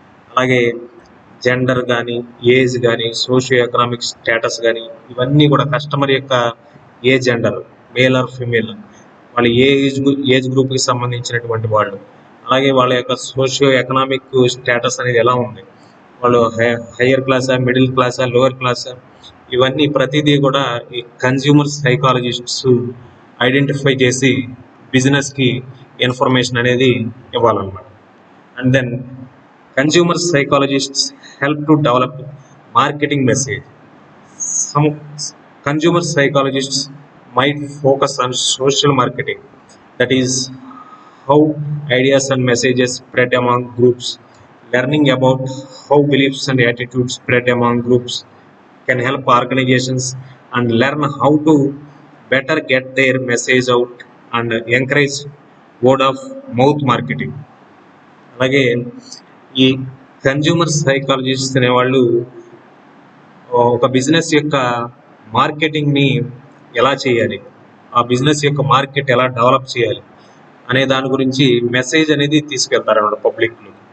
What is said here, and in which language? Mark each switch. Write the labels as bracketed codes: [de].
[te] అలాగే జెండర్ కానీ, ఏజ్ కానీ, సోషియో ఎకనామిక్ స్టేటస్ కానీ, ఇవన్నీ కూడా కస్టమర్ యొక్క ఏ జెండర్, మేల్ ఆర్ ఫిమేల్, వాళ్ళు ఏ ఏజ్ గ్రూప్కి సంబంధించినటువంటి వాళ్ళు, అలాగే వాళ్ళ యొక్క సోషియో ఎకనామిక్ స్టేటస్ అనేది ఎలా ఉంది, వాళ్ళు హయ్యర్ క్లాసా, మిడిల్ క్లాసా, లోవర్ క్లాసా, ఇవన్నీ ప్రతిదీ కూడా ఈ కన్జ్యూమర్ సైకాలజిస్ట్స్ ఐడెంటిఫై చేసి బిజినెస్కి ఇన్ఫర్మేషన్ అనేది ఇవ్వాలన్నమాట. [en] And then consumer psychologists help to develop marketing message. Some consumer psychologists might focus on social marketing, that is how ideas and messages spread among groups. Learning about how beliefs and attitudes spread among groups can help organizations and learn how to better get their message out and encourage word of mouth marketing. [te] అలాగే ఈ consumer psychologist అనేవాళ్ళు ఒక business యొక్క మార్కెటింగ్ని ఎలా చేయాలి, ఆ business యొక్క market ఎలా డెవలప్ చేయాలి అనే దాని గురించి మెసేజ్ అనేది తీసుకెళ్తారన్నమాట పబ్లిక్లో.